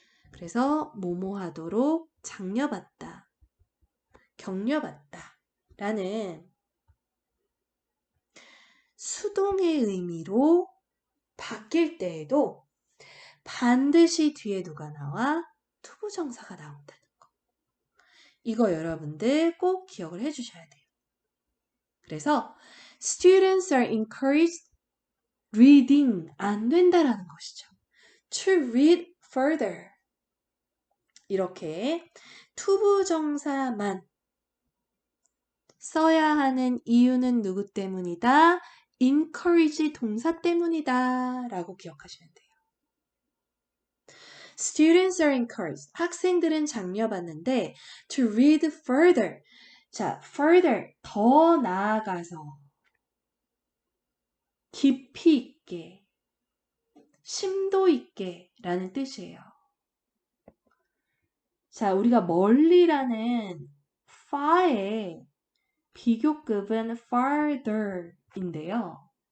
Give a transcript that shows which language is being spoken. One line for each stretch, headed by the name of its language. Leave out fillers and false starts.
Korean: 그래서 뭐뭐 하도록 장려받다, 격려받다 라는 수동의 의미로 바뀔 때에도 반드시 뒤에 누가 나와? 투부정사가 나온다는 거. 이거 여러분들 꼭 기억을 해주셔야 돼요. 그래서
English: students are encouraged reading
Korean: 안 된다라는 것이죠.
English: To read further.
Korean: 이렇게 투부정사만 써야 하는 이유는 누구 때문이다? encourage 동사 때문이다 라고 기억하시면 돼요.
English: Students are encouraged.
Korean: 학생들은 장려받는데
English: to read further.
Korean: 자, further, 더 나아가서 깊이 있게, 심도 있게 라는 뜻이에요. 자, 우리가 멀리라는 far의 비교급은 farther인데요.